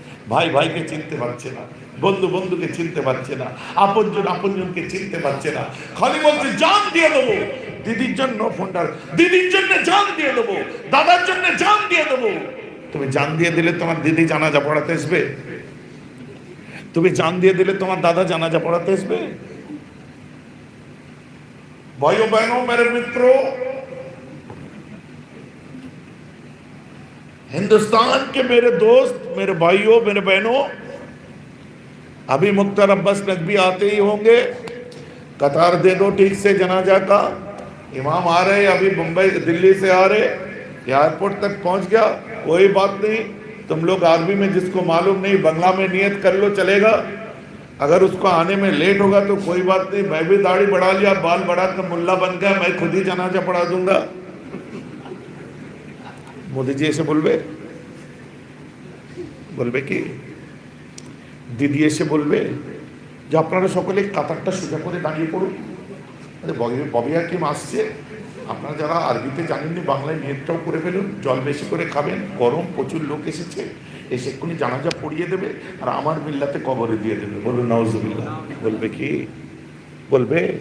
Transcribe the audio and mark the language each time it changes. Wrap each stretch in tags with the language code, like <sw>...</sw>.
<bn>ভাই ভাইকে চিনতে পারছে না, বন্ধু বন্ধুকে চিনতে পারছে না, আপনজন আপনজনকে চিনতে পারছে না, খালি বলছে জান দিয়ে দেবো দিদির জন্য, ফোনটা দিদির জন্য জান দিয়ে দেবো, দাদার জন্য জান দিয়ে দেবো। তুমি জান দিয়ে দিলে তোমার দিদি জানাজা পড়াতে আসবে? তুমি জান দিয়ে দিলে তোমার দাদা জানাজা পড়াতে আসবে?</bn> <hi>भाइयों बहनों मेरे मित्रों, हिंदुस्तान के मेरे दोस्त, मेरे भाइयों, मेरे बहनों, अभी मुख्तार अब्बास नकवी आते ही होंगे। कतार दे दो ठीक से जनाजा का। इमाम आ रहे, अभी मुंबई दिल्ली से आ रहे, एयरपोर्ट तक पहुंच गया, कोई बात नहीं। तुम लोग अरबी में जिसको मालूम नहीं बंगला में नियत कर लो, चलेगा। अगर उसको आने में लेट होगा तो कोई बात नहीं, मैं भी दाढ़ी बढ़ा लिया, बाल बढ़ा कर मुल्ला बन गया, मैं खुद ही जनाजा पढ़ा दूंगा। मोदी जी ऐसे बोलबे,</hi> <bn>বলবে কি দিদি এসে বলবে যে আপনারা সকলে কাতারটা সোজা করে দাঁড়িয়ে পড়ুন। আরে ববি হাকিম আসছে, আপনারা যারা আরবিতে জানেননি বাংলায় নিয়তটাও করে ফেলুন, জল বেশি করে খাবেন, গরম প্রচুর লোক এসেছে, এসে এক্ষুনি জানাজা পড়িয়ে দেবে আর আমার মিল্লাতে কবরে দিয়ে দেবে। বলুন নাউজুবিল্লাহ। বলবে কি? বলবে</bn>